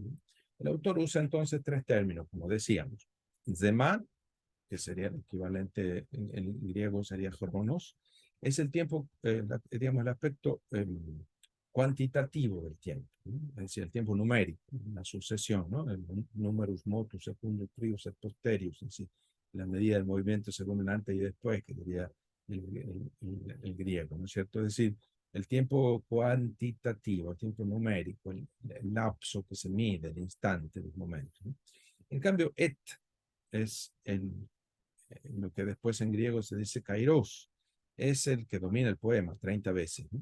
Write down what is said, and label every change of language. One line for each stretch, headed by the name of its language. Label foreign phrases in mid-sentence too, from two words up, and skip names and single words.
Spanish: El autor usa entonces 3 términos, como decíamos. Zeman, que sería el equivalente en griego sería cronos, es el tiempo, digamos, el aspecto cuantitativo del tiempo, ¿no? Es decir, el tiempo numérico, una sucesión, ¿no?
Latin: El numerus motus, secundus, prius, et posterius,
Spanish: es decir, la medida del movimiento según el antes y después, que sería el griego, ¿no es cierto? Es decir, el tiempo cuantitativo, el tiempo numérico, el lapso que se mide, el instante, el momento, ¿no? En cambio, es lo que después en griego se dice kairos, es el que domina el poema 30 veces, ¿no?